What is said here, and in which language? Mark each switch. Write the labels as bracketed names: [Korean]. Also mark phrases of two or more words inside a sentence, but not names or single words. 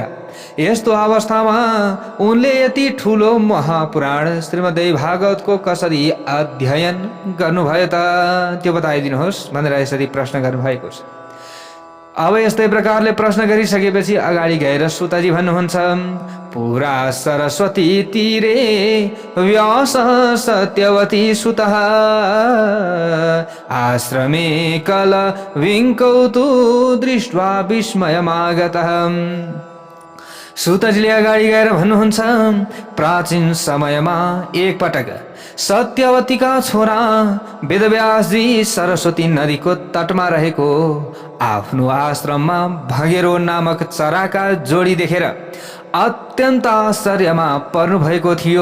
[Nepali] यस्तो अवस्थामा उनले यति ठुलो महापुराण श्रीमद् भागवतको कसरी अध्ययन गर्नुभयो त त्यो बताइदिनुहोस् भनेर यसरी प्रश्न गर्नुभएको छ। अब यस्तै प्रकारले प्रश्न गरिसकेपछि अगाडि गएर सुतजी भन्नुहुन्छ, [Sanskrit] पुरा सरस्वती तीरे व्यास सत्यवती सुतः आश्रमे कल विङ्कौतु दृष्ट्वा विस्मयमागतः। [Nepali] सुतजीले अगाडि गएर भन्नुहुन्छ, प्राचीन समयमा एकपटक सत्यवतीका छोरा वेदव्यासजी सरस्वती नदीको तटमा रहेको आफ्नो आश्रममा भगेरो नामक चराका जोडी देखेर अत्यन्त आश्चर्यमा पर्नुभएको थियो।